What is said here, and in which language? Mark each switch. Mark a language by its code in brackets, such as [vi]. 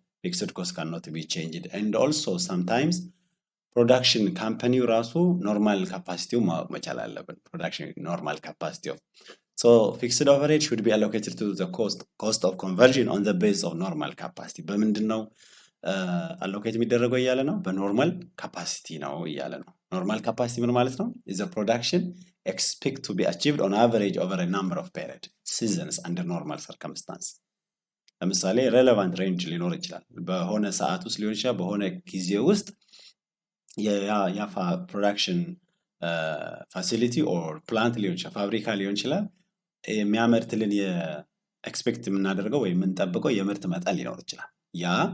[en] ፊክስድ ኮስት ካንኖት ቢ ቼንጅድ ኤንድ ኦልሶ ሰምታይምስ ፕሮዳክሽን ካምፓኒው ራሱ ኖርማል ካፓሲቲው ማወቅ መቻል አለብን። ፕሮዳክሽን ኖርማል ካፓሲቲ ኦፍ so fixed overhead should be allocated to the cost of conversion on the base of normal capacity [am] በምንድን ነው አሎኬት የሚደረገው እያለ ነው? በኖርማል ካፓሲቲ ነው እያለ ነው። ኖርማል ካፓሲቲ ምን ማለት ነው? [en] is the production expect to be achieved on average over a number of period seasons under normal circumstance. [am] ለምሳሌ ሬሌቫንት ሬንጅ ሊኖር ይችላል። በሆነ ሰዓት ውስጥ ሊሆን ይችላል፣ በሆነ ጊዜ ውስጥ ያ ፕሮዳክሽን ፋሲሊቲ ኦር ፕላንት ሊሆን ይችላል፣ ፋብሪካ ሊሆን ይችላል። የሚያመርትልን የኤክስፔክት የምናደርገው ወይም የምንጠብቀው የምርት መጠን ሊኖር ይችላል። ያ